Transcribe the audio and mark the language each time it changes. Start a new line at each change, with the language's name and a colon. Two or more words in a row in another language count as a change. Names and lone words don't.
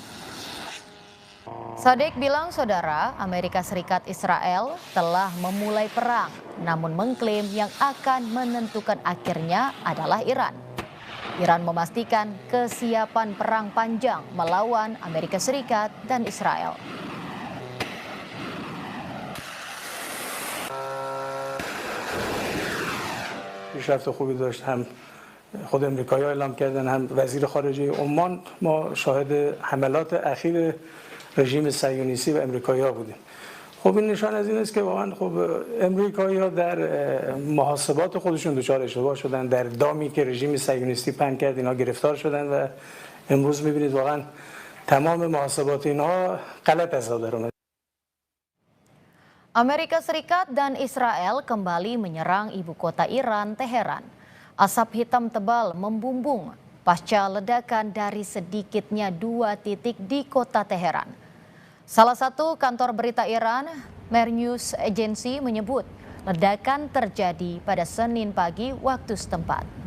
Indonesian: Sadegh bilang saudara Amerika Serikat Israel telah memulai perang, namun mengklaim yang akan menentukan akhirnya adalah Iran. Iran memastikan kesiapan perang panjang melawan Amerika Serikat dan Israel.
Persian: پیشرفت خوبی داشت، هم خود امریکایی‌ها اعلام کردن هم وزیر خارجه عمان. ما شاهد حملات اخیر رژیم صهیونیستی و امریکایی‌ها بودیم. خب این نشان از این است که واقعا خب امریکایی‌ها در محاسبات خودشون دچار اشتباه شدن، در دامی که رژیم صهیونیستی پهن کرد اینها گرفتار شدن و امروز می‌بینید واقعا تمام محاسبات اینها غلط از در اومد.
Indonesian: Amerika Serikat dan Israel kembali menyerang ibu kota Iran, Teheran. Asap hitam tebal membumbung pasca ledakan dari sedikitnya 2 titik di kota Teheran. Salah satu kantor berita Iran, Mer News Agency menyebut ledakan terjadi pada Senin pagi waktu setempat.